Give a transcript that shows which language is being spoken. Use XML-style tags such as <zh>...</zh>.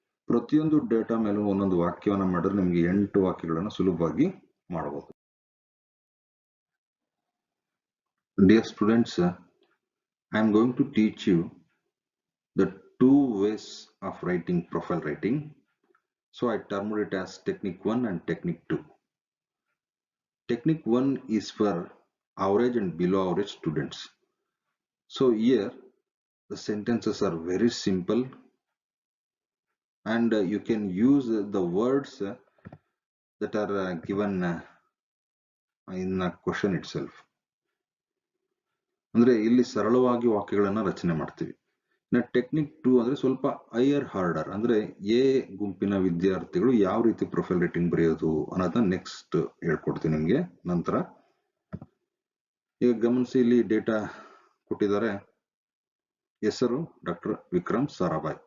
<kn>ಪ್ರತಿಯೊಂದು ಡೇಟಾ ಮೇಲೂ ಒಂದೊಂದು ವಾಕ್ಯವನ್ನ ಮಾಡಿದ್ರೆ ನಿಮಗೆ 8 ವಾಕ್ಯಗಳನ್ನ ಸುಲಭವಾಗಿ ಮಾಡಬಹುದು.</kn> <en>Dear students, I am going to teach you the 2 ways of writing profile writing. So I termed it as technique 1 and technique 2. Technique 1 is for average and below average students. So here the sentences are very simple, and you can use the words that are given in a question itself.</en> <kn>ಅಂದ್ರೆ ಇಲ್ಲಿ ಸರಳವಾಗಿ ವಾಕ್ಯಗಳನ್ನ ರಚನೆ ಮಾಡ್ತೀವಿ. ಇನ್ನು technique 2 ಅಂದ್ರೆ ಸ್ವಲ್ಪ higher order, ಅಂದ್ರೆ A ಗುಂಪಿನ ವಿದ್ಯಾರ್ಥಿಗಳು ಯಾವ ರೀತಿ ಪ್ರೊಫೈಲ್ ರೇಟಿಂಗ್ ಬರೆಯೋದು ಅನ್ನೋದನ್ನ ನೆಕ್ಸ್ಟ್ ಹೇಳ್ಕೊಡ್ತೀನಿ ನಿಮ್ಗೆ ನಂತರ. ಈಗ ಗಮನಿಸಿ, ಇಲ್ಲಿ ಡೇಟಾ ಕೊಟ್ಟಿದ್ದಾರೆ. ಹೆಸರು ಡಾಕ್ಟರ್ ವಿಕ್ರಮ್ ಸಾರಾಭಾಯ್.</kn>